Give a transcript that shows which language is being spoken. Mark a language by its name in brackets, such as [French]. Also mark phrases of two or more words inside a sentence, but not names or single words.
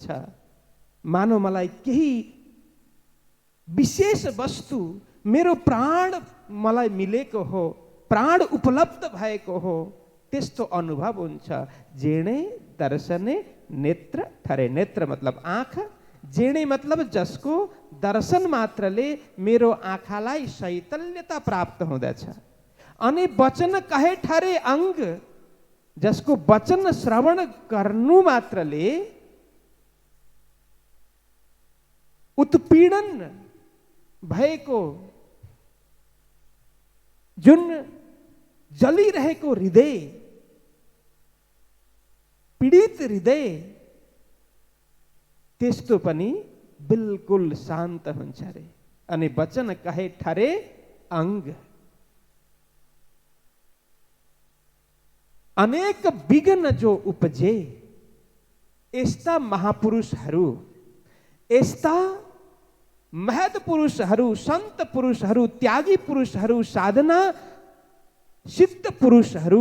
[Nepali] मानव मलाई केही विशेष वस्तु, मेरो प्राण मलाई मिलेको हो, प्राण उपलब्ध भएको हो, त्यस्तो अनुभव हुन्छ। [Gujarati] જેણે દર્શને નેત્ર ઠરે, [Nepali] नेत्र मतलब आँखा, जेणे मतलब जसको दर्शन मात्रले मेरो आँखालाई शैतल्यता प्राप्त हुँदछ। [Gujarati] अनि વચન કહે ઠરે અંગ, [Nepali] जसको वचन श्रवण गर्नु मात्रले उत्पीडन भएको, जुन जलिरहेको हृदय, पीडित हृदय, त्यस्तो पनि बिल्कुल शान्त हुन्छ रे। [Gujarati] अनि વચન કહે ઠરે અંગ। અનેક વિઘ્ન જો ઉપજે, [Nepali] यस्ता महापुरुषहरू, यस्ता महत पुरुषहरू, संत पुरुषहरू, त्यागी पुरुषहरू, साधना सिद्ध पुरुषहरू।